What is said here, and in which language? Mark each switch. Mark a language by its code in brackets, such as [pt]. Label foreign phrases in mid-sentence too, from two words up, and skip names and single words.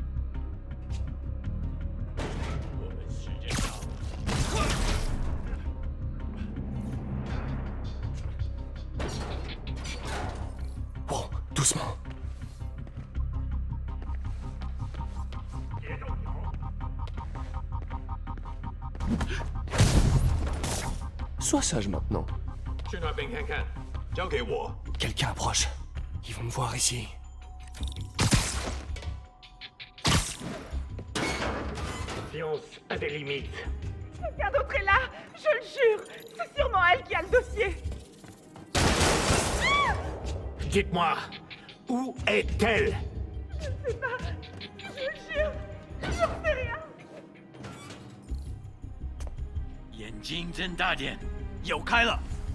[fr] Bon, doucement. Sois sage maintenant. [zh] 去那边看看，交给我。 [fr] Quelqu'un approche. Ils vont me voir ici. Science a des limites. Quelqu'un d'autre est là. Je le jure. C'est sûrement elle qui a le dossier. Dites-moi, où est-elle? Je sais pas. Je le jure. J'en sais rien. [zh] 眼睛睁大点，有开了。